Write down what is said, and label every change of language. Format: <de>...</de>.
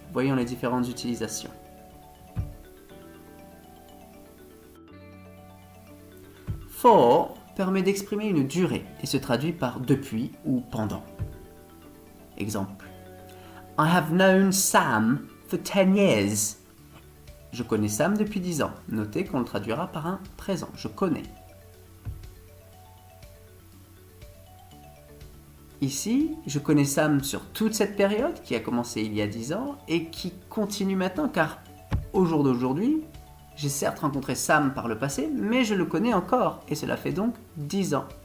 <fr>Voyons les différentes utilisations. For permet d'exprimer une durée et se traduit par depuis ou pendant. Exemple.</fr> <en>I have known Sam for 10 years.</en> <fr>Je connais Sam depuis 10 ans. Notez qu'on le traduira par un présent. Je connais. Ici, je connais Sam sur toute cette période qui a commencé il y a 10 ans et qui continue maintenant car au jour d'aujourd'hui, j'ai certes rencontré Sam par le passé, mais je le connais encore et cela fait donc 10 ans.</fr>